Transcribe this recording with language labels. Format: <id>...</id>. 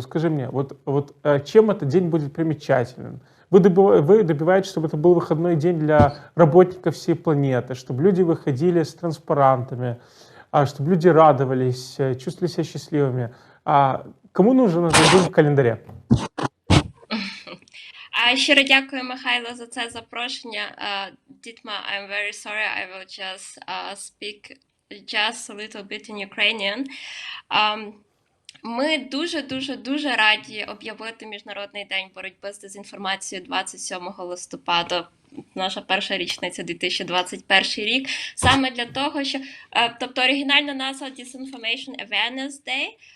<ru>Скажи мне, чем этот день будет примечателен? Вы добиваетесь, чтобы это был выходной день для работников всей планеты, чтобы люди выходили с транспарантами, чтобы люди радовались, чувствовали себя счастливыми. Кому нужен этот день в календаре?</ru> <uk>Щиро дякую, Михайло, за це запрошення.</uk> <en>Дітма, I'm very sorry, I will just speak just a little bit in Ukrainian.</en> <uk>Ми дуже раді об'явити Міжнародний день боротьби з дезінформацією 27 листопада. Наша перша річниця 2021 рік. Саме для того, що... Тобто оригінальна назва Disinformation Awareness Day.</uk>